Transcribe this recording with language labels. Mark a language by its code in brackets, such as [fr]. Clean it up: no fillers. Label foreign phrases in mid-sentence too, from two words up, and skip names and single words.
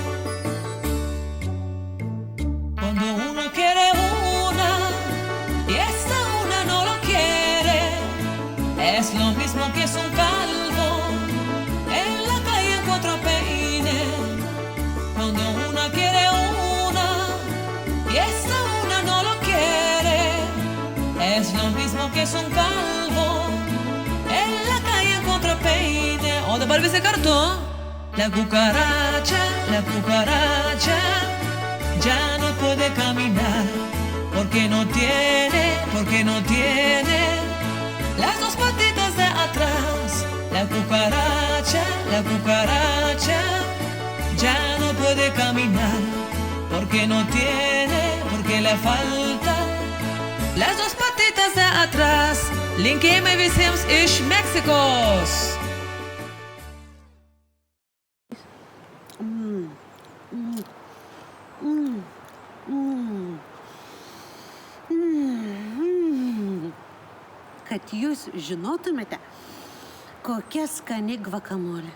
[es] Cuando uno quiere una y esta una no lo quiere, es lo mismo que es un calvo en la calle en cuatro peines. Cuando una quiere una y esta una no lo quiere, es lo mismo que es un calvo en la calle en cuatro peines. [lt] O dabar visi kartu. [es] La cucaracha ya no puede caminar, porque no tiene las dos patitas de atrás. La cucaracha ya no puede caminar, porque no tiene, porque le faltan las dos patitas de atrás. [lt] Linkėjimai visiems iš Meksikos. Kad jūs žinotumėte, kokia skani gvakamolė.